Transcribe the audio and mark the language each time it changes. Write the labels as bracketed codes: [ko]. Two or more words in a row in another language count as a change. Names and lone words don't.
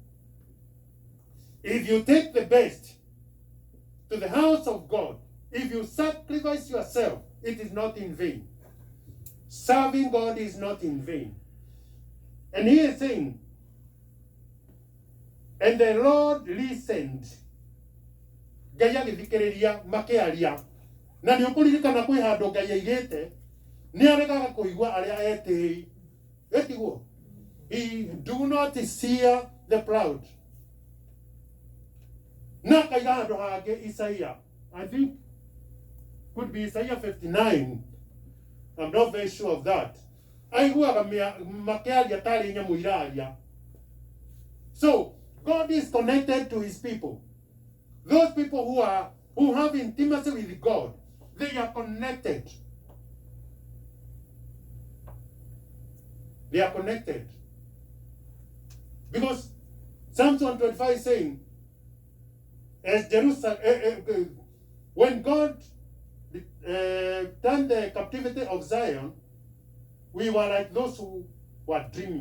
[en] If you take the best to the house of God, if you sacrifice yourself, it is not in vain. Serving God is not in vain. And he is saying, and the Lord listened. [ki] Ngai agithikiriria makiaria. Na ni ukuririkana kwi handu Ngai aigite ni aregaga kuigua aria eti. Etiguo. [en] He do not hear the proud. [ki] Na kaiga handu hage Isaiah. [en] I think could be Isaiah 59. I'm not very sure of that. [ki] Aiguaga makiaria tari nyamu iraria. [en] So God is connected to his people. Those people who have intimacy with God, they are connected. They are connected. Because Psalm 125 is saying, as Jerusalem, when God turned the captivity of Zion, we were like those who were dreaming.